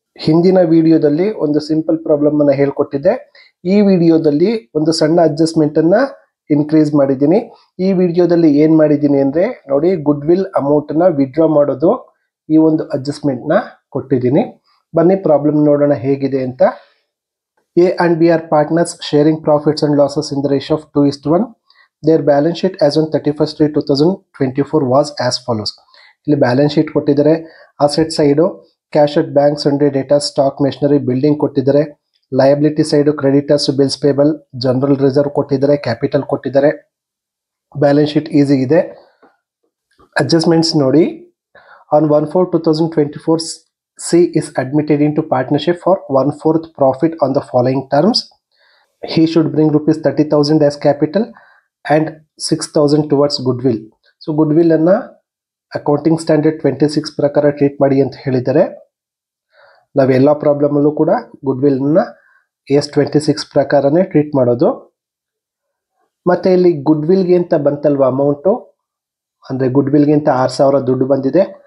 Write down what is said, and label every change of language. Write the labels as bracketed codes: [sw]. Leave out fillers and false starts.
[kn] ಹಿಂದಿನ ವಿಡಿಯೋದಲ್ಲಿ ಒಂದು ಸಿಂಪಲ್ ಪ್ರಾಬ್ಲಮ್ ಅನ್ನು ಹೇಳ್ಕೊಟ್ಟಿದ್ದೆ. ಈ ವಿಡಿಯೋದಲ್ಲಿ ಒಂದು ಸಣ್ಣ ಅಡ್ಜಸ್ಟ್ಮೆಂಟ್ ಅನ್ನ ಇನ್ಕ್ರೀಸ್ ಮಾಡಿದ್ದೀನಿ. ಈ ವಿಡಿಯೋದಲ್ಲಿ ಏನ್ ಮಾಡಿದ್ದೀನಿ ಅಂದ್ರೆ ನೋಡಿ, ಗುಡ್ ವಿಲ್ ಅಮೌಂಟ್ ನ ವಿಡ್ರಾ ಮಾಡೋದು ಈ ಒಂದು ಅಡ್ಜಸ್ಟ್ಮೆಂಟ್ ನ ಕೊಟ್ಟಿದ್ದೀನಿ. ಬನ್ನಿ ಪ್ರಾಬ್ಲಮ್ ನೋಡೋಣ ಹೇಗಿದೆ ಅಂತ. [en] A and B are partners sharing profits and losses in the ratio of 2:1. Their balance sheet as on 31st May 2024 was as follows. [kn] ಇಲ್ಲಿ ಬ್ಯಾಲೆನ್ಸ್ ಶೀಟ್ ಕೊಟ್ಟಿದ್ದಾರೆ. Asset side cash at bank, Sunday data, stock, machinery, building ಕೊಟ್ಟಿದ್ದಾರೆ. Liability side creditors, bills payable, general reserve ಕೊಟ್ಟಿದ್ದಾರೆ, capital ಕೊಟ್ಟಿದ್ದಾರೆ. Balance sheet easy ಇದೆ. Adjustments ನೋಡಿ, [en] On 1/4/2024 C is admitted into partnership for 1/4 profit on the following terms. He should bring rupees 30,000 as capital and 6,000 towards goodwill. [kn] So goodwill ಅನ್ನ accounting standard 26 ಪ್ರಕಾರ treat ಮಾಡಿ ಅಂತ ಹೇಳಿದ್ದಾರೆ. ನಾವೆಲ್ಲ problem ಅಲ್ಲೂ ಕೂಡ ಗುಡ್ವಿಲ್ ಅನ್ನ AS26 ಪ್ರಕಾರನೇ ಟ್ರೀಟ್ ಮಾಡೋದು. ಮತ್ತೆ ಇಲ್ಲಿ ಗುಡ್ವಿಲ್ಗೆ ಅಂತ ಬಂತಲ್ವಾ ಅಮೌಂಟು, ಅಂದ್ರೆ ಗುಡ್ವಿಲ್ಗೆ ಅಂತ 6,000 ದುಡ್ಡು ಬಂದಿದೆ.